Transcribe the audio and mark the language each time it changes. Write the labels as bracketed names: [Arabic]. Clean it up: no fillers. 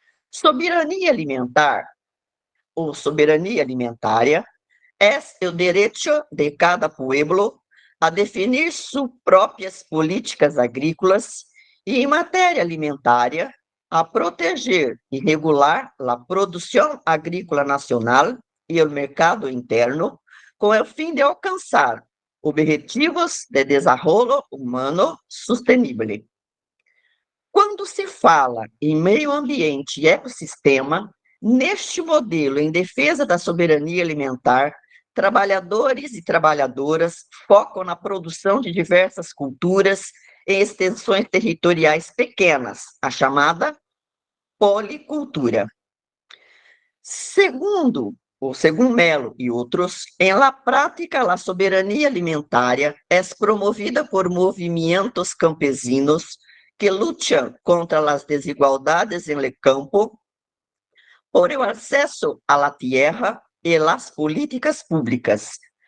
[Portuguese] Soberania alimentar, ou soberania alimentaria, é o direito de cada pueblo a definir suas próprias políticas agrícolas e, em matéria alimentária, a proteger e regular a produção agrícola nacional e o mercado interno, com o fim de alcançar [Spanish] Objetivos de Desarrollo Humano Sustenible. [Portuguese] Quando se fala em meio ambiente e ecossistema, neste modelo em defesa da soberania alimentar, trabalhadores e trabalhadoras focam na produção de diversas culturas em extensões territoriais pequenas, a chamada policultura. [Spanish] Según Melo y otros, en la práctica la soberanía alimentaria es promovida por movimientos campesinos que luchan contra las desigualdades en el campo, por el acceso a la tierra y las políticas públicas.